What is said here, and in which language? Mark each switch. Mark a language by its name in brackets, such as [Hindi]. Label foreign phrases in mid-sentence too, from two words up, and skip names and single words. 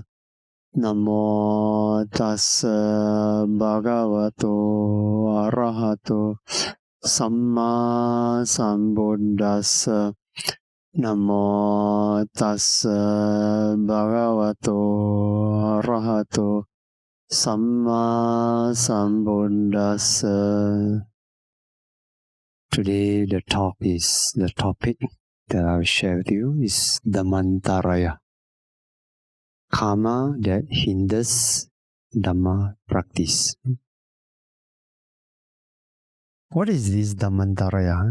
[Pali] Namo tassa bhagavato arahato samma sambuddhassa. Namo tassa bhagavato arahato Samma Sambuddhassa. [English] Today the topic that I will share with you is Dhammantarāya, karma that hinders Dhamma practice. What is this Dhammantarāya?